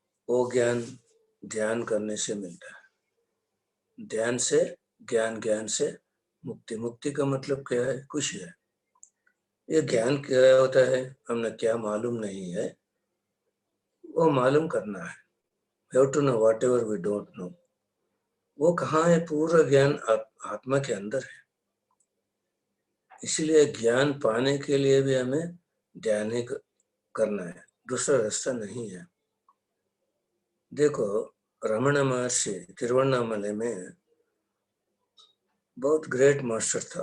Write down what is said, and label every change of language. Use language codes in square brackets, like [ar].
[hi] वो ज्ञान ध्यान करने से मिलता है, ध्यान से ज्ञान, ज्ञान से मुक्ति। मुक्ति का मतलब क्या है? खुशी है। ये ज्ञान क्या होता है हमें क्या मालूम नहीं है, वो मालूम करना है। [en] We have to know whatever we don't know। [hi] वो कहाँ है? पूरा ज्ञान आत्मा के अंदर है। इसलिए ज्ञान पाने के लिए भी हमें ध्यान ही करना है, दूसरा रास्ता नहीं है। देखो, रमण महर्षि तिरुवन्नामले में बहुत ग्रेट मास्टर था।